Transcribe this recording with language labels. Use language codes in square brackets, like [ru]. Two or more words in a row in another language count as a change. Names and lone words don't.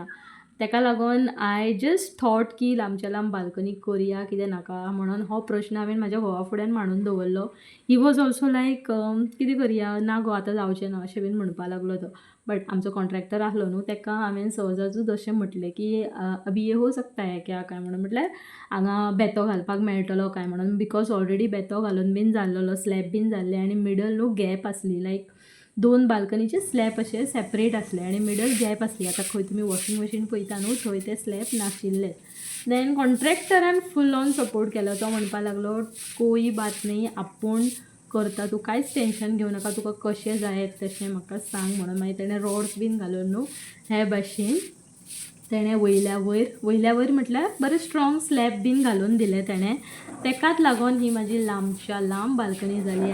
[kok] ताका लागून [en] I just thought [kok] की लांबच्या लांब बाल्कनी करया कितें नाका म्हणून हो प्रश्न हांवें म्हाज्या घोवा फुड्यान मांडून दवरलो. [en] he was also like [kok] कितें करया, ना गो आतां जावचें ना अशें बीन म्हणपा लागलो तो. बट आमचो कॉन्ट्रॅक्टर आसलो न्हू, ताका हांवें सहजाचूच अशें म्हटलें की [hi] अभी ये हो सकता है क्या [kok] काय म्हणून. म्हटल्यार हांगा बेतो घालपाक मेळटलो काय म्हणून. [en] because already [kok] बेतो घालून बीन जाल्लो, स्लॅब बीन जाल्ले आनी मिडल न्हू गॅप आसली. लायक 2 बाल्कनीचे स्लॅब अशे सेपरेट आसले आनी [en] middle gap [kok] आसली. आतां खंय तुमी [en] washing machine [kok] पळयता न्हू, थंय ते स्लॅब नाशिल्ले. देन कॉन्ट्रॅक्टरान [en] full on support [kok] केलो. तो म्हणपा लागलो [hi] कोई बात नाही, [kok] आपूण करता, तूं कांयच टेंशन घेवं नाका, तुका कशें जाय तशें म्हाका सांग म्हणून. मागीर तेणें रॉड्स बीन घालून न्हू हे भाशेन तेणें वयल्या वयर म्हटल्यार बरें [en] strong slab [kok] बीन घालून दिलें तेणें. ताकाच लागून ही म्हाजी लांबच्या लांब बाल्कनी जाली.